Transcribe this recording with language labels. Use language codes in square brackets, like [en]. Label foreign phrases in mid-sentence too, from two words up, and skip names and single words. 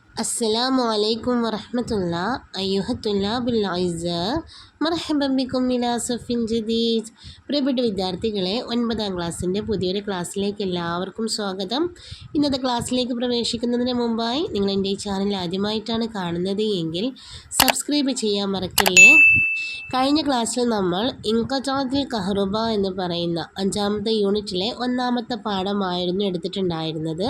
[ar] السلام عليكم ورحمة الله أيها الطلاب الأعزاء مرحبا بكم إلى صف جديد. [ml] പ്രിയപ്പെട്ട വിദ്യാർത്ഥികളെ, 9ാം ക്ലാസ്സിൻ്റെ പുതിയൊരു ക്ലാസ്സിലേക്ക് എല്ലാവർക്കും സ്വാഗതം. ഇന്നത്തെ ക്ലാസ്സിലേക്ക് പ്രവേശിക്കുന്നതിന് മുമ്പായി നിങ്ങൾ എൻ്റെ ഈ ചാനൽ ആദ്യമായിട്ടാണ് കാണുന്നത് എങ്കിൽ സബ്സ്ക്രൈബ് ചെയ്യാൻ മറക്കല്ലേ. കഴിഞ്ഞ ക്ലാസ്സിൽ നമ്മൾ [ar] انقطاع الكهرباء [ml] എന്ന് പറയുന്ന 5ാമത്തെ യൂണിറ്റിലെ 1ാമത്തെ പാഠമായിരുന്നു എടുത്തിട്ടുണ്ടായിരുന്നത്.